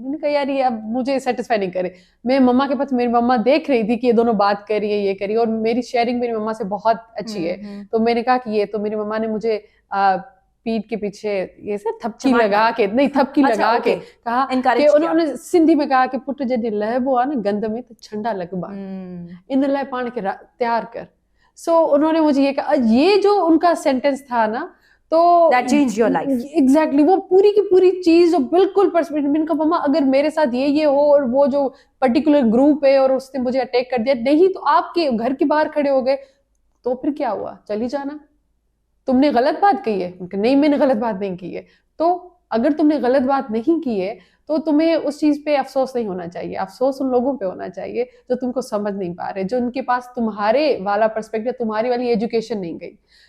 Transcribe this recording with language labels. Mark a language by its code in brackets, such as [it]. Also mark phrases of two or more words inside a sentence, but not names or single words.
[hi] मैंने कहा यार ये अब मुझे सेटिस्फाई नहीं करे। मैं मम्मा के पास, मेरी मम्मा देख रही थी कि ये दोनों बात कर रही है, ये करिए, और मेरी शेयरिंग मेरी मम्मा से बहुत अच्छी है, तो मैंने कहा कि ये, तो मेरी मम्मा ने मुझे पीठ के पीछे ये से थपकी लगा के, नहीं थपकी लगा के कहा कि उन्होंने सिंधी में कहा कि [sd] पुट जॾहिं लहबो आ न गंद में तो छंडा लगबा, इन लाइ पाण खे तैयार कर। [hi] सो उन्होंने मुझे ये कहा, ये जो उनका सेंटेंस था ना, तो [en] that changed your life. Exactly, [hi] वो पूरी की पूरी चीज जो बिल्कुल पर्सपेक्टिव। मैंने कहा मम्मा अगर मेरे साथ ये हो और वो जो [en] particular group [hi] है और उसने मुझे अटैक कर दिया, नहीं तो आपके घर के बाहर खड़े हो गए तो फिर क्या हुआ, चली जाना, तुमने गलत बात कही है? नहीं मैंने गलत बात नहीं की है। तो अगर तुमने गलत बात नहीं की है तो तुम्हें उस चीज पे अफसोस नहीं होना चाहिए, अफसोस उन लोगों पे होना चाहिए जो तुमको समझ नहीं पा रहे, जो उनके पास तुम्हारे वाला पर्सपेक्टिव, तुम्हारी वाली एजुकेशन नहीं गई।